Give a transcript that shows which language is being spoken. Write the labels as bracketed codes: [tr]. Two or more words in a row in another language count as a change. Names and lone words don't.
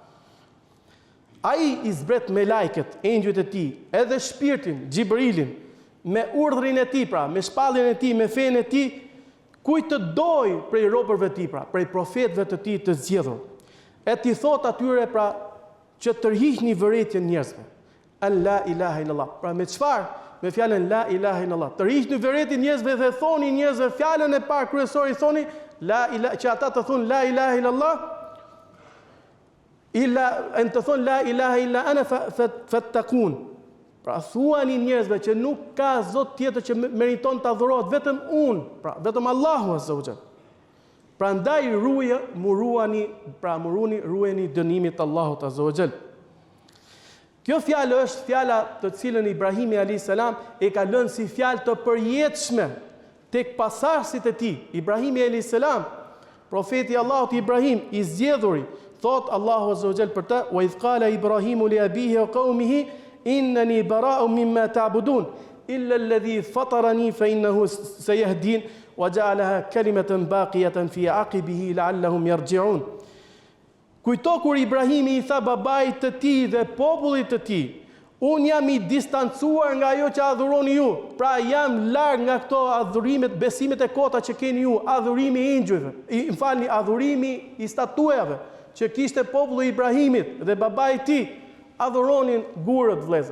[sq] Ai i zbret me lajket, engjëjt e tij, edhe shpirtin, Xhibrilin, me urdhrin e tij, pra, me shpalljen e tij, me fenë e tij, kujt të doj prej robërve të tij, pra, prej profetëve të tij të zgjedhur. E ti thot atyre, pra, që tërhiqni vërejtjen njerëzve. [ar] أن لا إله إلا الله. [sq] Pra me çfarë? Me fjalën [ar] لا إله إلا الله. [sq] Tërhiqni vërejtjen njerëzve dhe thoni njerëzve fjalën e parë kryesore, i thoni [ar] لا إله, [sq] që ata të thonë [ar] لا إله إلا الله. إلا أن [sq] të thonë [ar] لا إله إلا أنا فاتقون. [sq] Pra thuani njerëzve që nuk ka zot tjetër që meriton të adhurohet, vetëm unë, pra vetëm Allahu [ar] عز وجل. [sq] Prandaj ruajeni dënimit të Allahut [ar] عز وجل. [sq] Kjo fjalë është fjala të cilën Ibrahimi [ar] عليه السلام [sq] e ka lënë si fjalë të përjetshme tek pasardhësit e tij. Ibrahimi [ar] عليه السلام, [sq] profeti i Allahut Ibrahim, i zgjedhuri, thot Allahu [ar] عز وجل [sq] për të: [ar] "وإذ قال إبراهيم لأبيه وقومه إنني براء مما تعبدون إلا الذي فطرني فإنه سيهدين وجعلها كلمة باقية في عقبه لعلهم يرجعون." [sq] Kujto kur Ibrahimi i tha babait të tij dhe popullit të tij: "Unë jam i distancuar nga ajo që adhuroni ju, pra jam larg nga këto adhurimet, besimet e kota që keni ju, adhurimi i engjëjve, adhurimi i statueve që kishte populli Ibrahimit dhe babai i tij, adhuronin gurët, vëllezër.